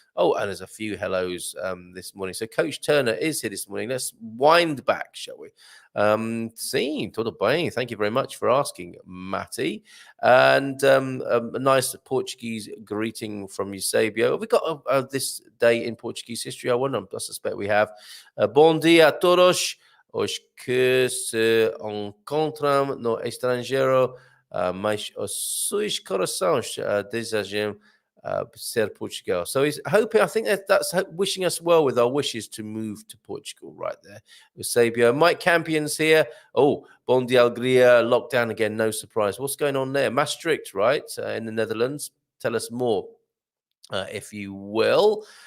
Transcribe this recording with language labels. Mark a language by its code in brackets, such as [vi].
[en] Oh, and there's a few hellos this morning. So Coach Turner is here this morning. Let's wind back, shall we? [pt] Sim, tudo bem. [en] Thank you very much for asking, Matty. And a nice Portuguese greeting from Eusebio. Have we got this day in Portuguese history? I suspect we have. [pt] Bom dia a todos os que se encontram no estrangeiro, mas os seus corações desejam ser Portugal. [en] So he's hoping, I think that's wishing us well with our wishes to move to Portugal right there. Eusebio. Mike Campion's here. Oh, [pt] Bon dia Alegria, [en] lockdown again, no surprise. What's going on there? Maastricht, right, in the Netherlands. Tell us more, if you will.